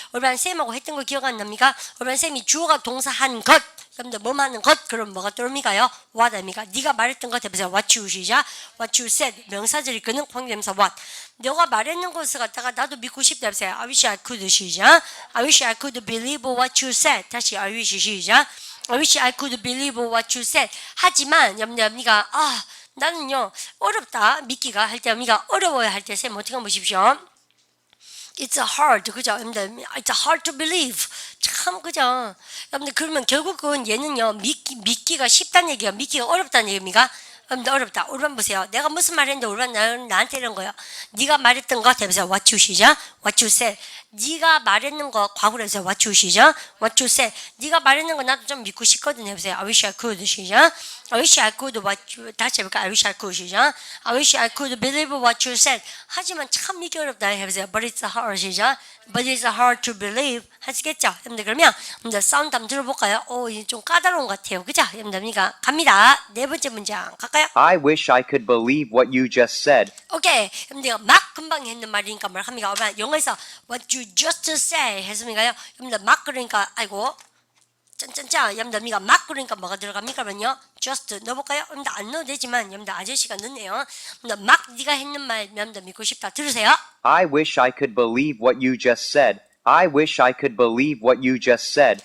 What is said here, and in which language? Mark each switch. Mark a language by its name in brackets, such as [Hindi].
[Korean] 올바른 쌤하고 했던 거 기억 안 납니까? 올바른 쌤이 주어가 동사 한 것. 여러분들 뭐 하는 것? 그럼 뭐가 떠오릅니까요? what 합니까? 네가 말했던 것 해보세요. [English] what you [Korean] 시작. [English] what you said. [Korean] 명사절이 끄는 관계대명사 what. 너가 말했는 것을 갖다가 나도 믿고 싶다 해보세요. [English] I wish I could [Korean] 시작. [English] I wish I could believe what you said. [Korean] 다시 [English] I wish [Korean] 시작. [English] I wish I could believe what you said. [Korean] 하지만 여러분들 나는요 어렵다 믿기가 할 때 언니가 어려워야 할 때 쌤 어떻게 한번 보십시오. [English] It's hard, [Korean] 그죠? 여러분들, [English] it's hard to believe. [Korean] 참, 그죠? 여러분들, 그러면 결국은 얘는요, 믿기가 쉽다는 얘기야. 믿기가 어렵다는 얘기입니까? 여러분들, 어렵다. 올반 보세요. 내가 무슨 말 했는데 올반 나한테 이런 거예요. 네가 말했던 거 해보세요. [English] What you [Korean] 시작. [English] What you said. [Korean] 네가 말했는 거 과거로 해서 [English] What you [Korean] 시작. [English] What you said. [Korean] 네가 말했는 거 나도 좀 믿고 싶거든 해보세요. [English] I wish I could [Korean] 시작. [English] I wish I could what you, [Korean] 다시 해볼까? [English] I wish I could 시작. I wish I could believe what you said. [Korean] 하지만 참 믿기 어렵다 해보세요. [English] But it's hard [Korean] 시작. [English] But it's hard to believe. [Korean] 하시겠죠? 여러분들 그러면 여러분들 사운드 한번 들어볼까요? 이게 좀 까다로운 것 같아요. 그죠? 여러분들 갑니다. 네 번째 문장 갈까요? [English] I wish I could believe what you just said. [Korean] 오케이. 여러분들 막 금방 했는 말이니까 뭘 합니까? 영어에서 [English] what you just say [Korean] 했습니까요? 여러분들 막 그러니까 아이고 짠짠짠 여러분들 막 그러니까 뭐가 들어갑니까? 그러면요 just 넣어볼까요? 여러분들 안 넣어도 되지만 여러분들 아저씨가 넣네요. 여러분들 막 네가 했는 말 여러분들 믿고 싶다. 들으세요. [English] I wish I could believe what you just said. I wish I could believe what you just said.